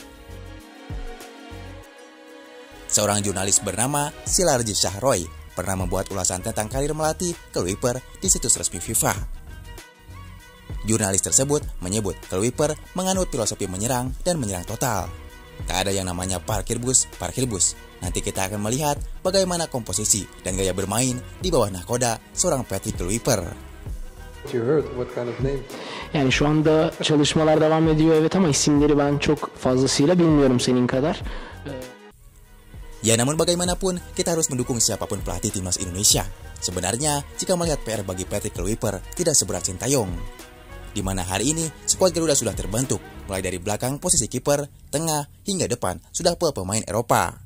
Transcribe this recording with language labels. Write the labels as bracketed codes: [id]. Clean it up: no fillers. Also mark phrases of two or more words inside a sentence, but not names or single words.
[id] Seorang jurnalis bernama Silarji Shahroy pernah membuat ulasan tentang karir melatih Kluivert di situs resmi FIFA. Jurnalis tersebut menyebut Kluivert menganut filosofi menyerang dan menyerang total. Tak ada yang namanya parkir bus. Nanti kita akan melihat bagaimana komposisi dan gaya bermain di bawah nahkoda seorang Patrick Kluivert. [en] You heard what kind of name? [tr] Yani şu anda çalışmalar devam ediyor evet ama isimleri ben çok fazlasıyla bilmiyorum senin kadar. [id] Ya, namun bagaimanapun kita harus mendukung siapapun pelatih timnas Indonesia. Sebenarnya, jika melihat PR bagi Patrick Kluivert tidak seberat Sintayong, di mana hari ini skuad Garuda sudah terbentuk, mulai dari belakang posisi kiper, tengah, hingga depan sudah full pemain Eropa.